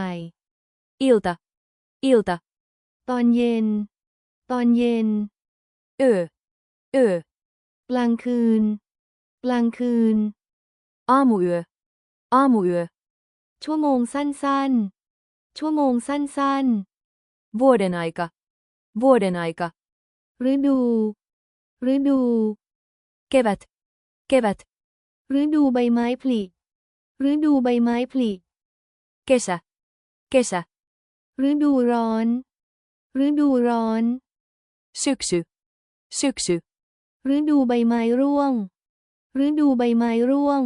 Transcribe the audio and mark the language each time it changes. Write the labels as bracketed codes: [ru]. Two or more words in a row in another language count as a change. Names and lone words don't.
[fi] Ilta. Ilta. [th] ตอนเย็น ตอนเย็น [fi] Yö. Yö. [th] กลางคืน กลางคืน [fi] Aamuyö. Aamuyö. [th] ชั่วโมงสั้นๆ ชั่วโมงสั้น [fi] Vuoden aika. Vuoden aika. [th] ๆ ฤดู ฤดู [fi] Kevät. Kevät. [th] ฤดูใบไม้ผลิ ฤดูใบไม้ผลิ [fi] Kesä. Kesä. [th] ฤดูร้อน ฤดูร้อน [fi] Syksy. Syksy. [th] ฤดูใบไม้ร่วง ฤดูใบไม้ร่วง